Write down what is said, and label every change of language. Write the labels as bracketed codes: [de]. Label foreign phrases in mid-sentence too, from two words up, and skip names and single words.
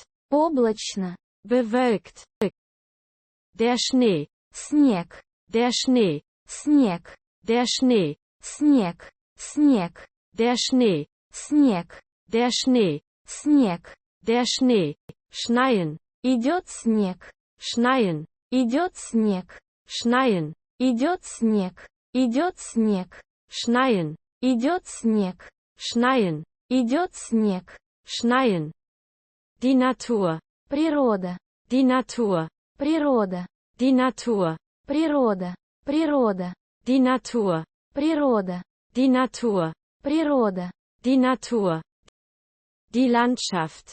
[ru] облачно. [de] bewölkt. Der Schnee, [ru] Снег, [de] der Schnee, [ru] снег, [de] der Schnee, [ru] снег, снег, [de] der Schnee, [ru] снег, [de] der Schnee, [ru] снег. [de] der Schnee. Schneien, [ru] Идет снег, [de] schneien, [ru] идет снег, [de] schneien, [ru] идет снег, идет снег, [de] schneien, [ru] идет снег, [de] schneien, [ru] идет снег. [de] schneien. Die Natur, [ru] Природа, [de] die Natur, [ru] природа, [de] die Natur, [ru] природа, природа, [de] die Natur, [ru] природа, [de] die Natur, [ru] природа. [de] die Natur. Die Landschaft,